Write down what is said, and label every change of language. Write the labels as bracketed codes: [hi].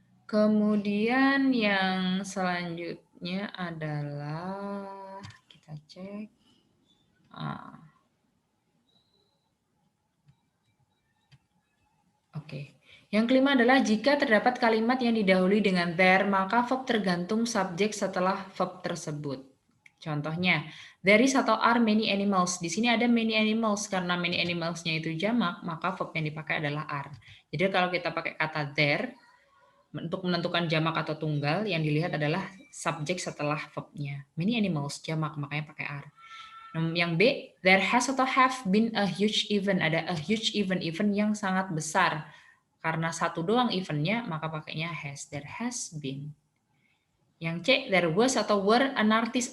[id] Kemudian yang selanjutnya adalah kita cek. Oke. Yang kelima adalah jika terdapat kalimat yang didahului dengan there, maka verb tergantung subjek setelah verb tersebut. Contohnya, [en] there is [id] atau [en] are many animals. [id] Di sini ada [en] many animals. [id] Karena [en] many animals- [id] nya itu jamak, maka verb yang dipakai adalah are. Jadi kalau kita pakai kata there, untuk menentukan jamak atau tunggal, yang dilihat adalah subjek setelah verb-nya. [en] Many animals, [id] jamak, makanya pakai are. Yang B, [en] there has [id] atau [en] have been a huge event. [id] Ada [en] a huge event [id] yang sangat besar. Karena satu doang event-nya, maka pakainya has. [en] There has been. [id] Yang C, [en] there was [id] atau [en] were an artist.